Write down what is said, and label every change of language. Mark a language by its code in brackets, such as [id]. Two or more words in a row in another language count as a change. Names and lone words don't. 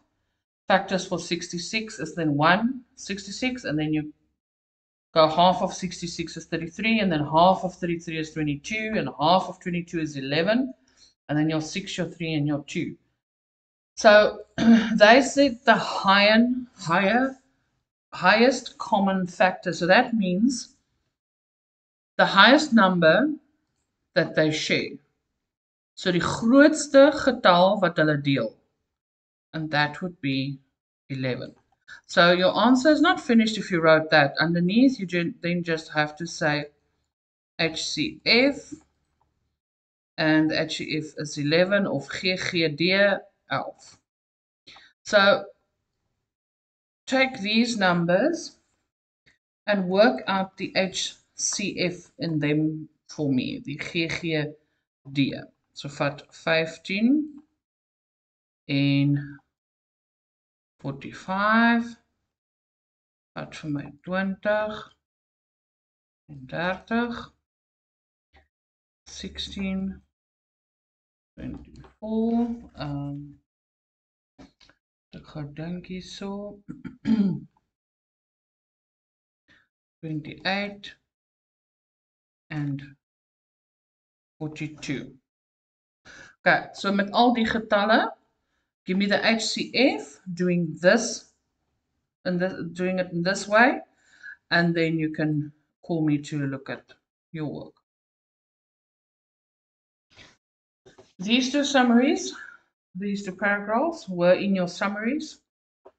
[en] Factors for 66 is then 1, 66, and then you go half of 66 is 33, and then half of 33 is 22, and half of 22 is 11, and then your 6, your 3, and your 2. So they said the highest common factor. So that means the highest number that they share. [af] So die grootste getal wat hulle deel. [en] And that would be 11. So your answer is not finished if you wrote that. Underneath, you then just have to say HCF, and HCF is 11, [af] of GGD [en] 11. So take these numbers and work out the HCF in them for me, the GGD. [af] So vat 15 en 45, vat vir my 20 en 30, 16, 24, ek gaan dink hierso, 28 and 42. Okay, so met al die getalle, [en] give me the HCF doing this and doing it in this way, and then you can call me to look at your work. These two summaries, these two paragraphs were in your summaries.